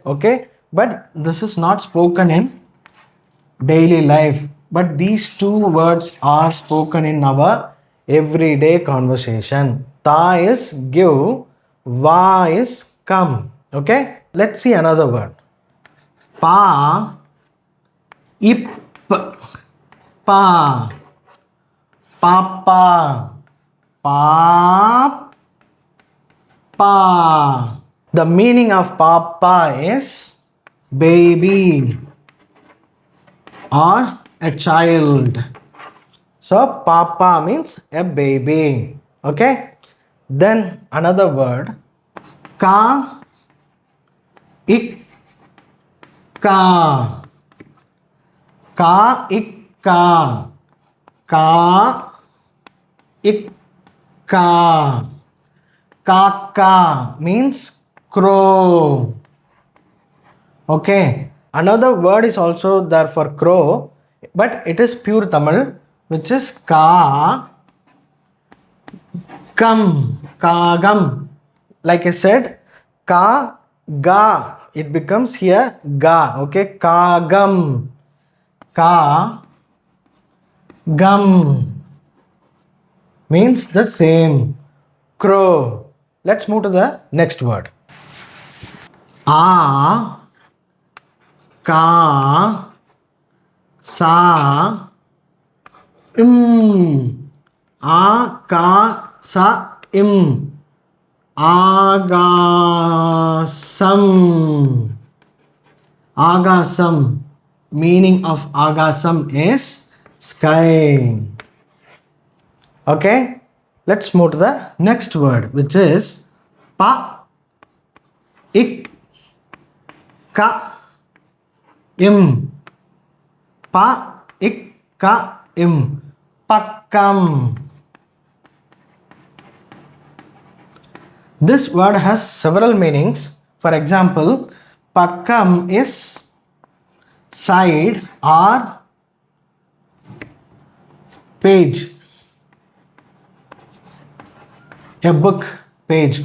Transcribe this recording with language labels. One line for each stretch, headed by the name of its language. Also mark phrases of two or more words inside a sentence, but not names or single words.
English: Okay, but this is not spoken in daily life. But these two words are spoken in our everyday conversation. Ta is give, va is come. Okay, let's see another word.
Tamil: Pa, ip, pa, papa, pa, pa.
English: The meaning of papa is baby or a child. So papa means a baby. Okay. Then another word.
Tamil: Ka, ik, ka, ka, ik, ka, ka, ik, ka.
English: Kaka means crow. Okay. Another word is also there for crow, but it is pure Tamil, which is
Tamil: ka, gum, kagam.
English: Like I said, ka, ga. It becomes here ga. Okay.
Tamil: Kagam, ka,
English: gum means the same. Crow. Let's move to the next word.
Tamil: A, ka, sa, im. A, ka, sa, im. Agasam. Agasam.
English: Meaning of agasam is sky. Okay. Let's move to the next word, which is
Tamil: pa, ik, ka, im. Pa, ik, ka, im. Pakkam.
English: This word has several meanings. For example, pakkam is side or page. A book page.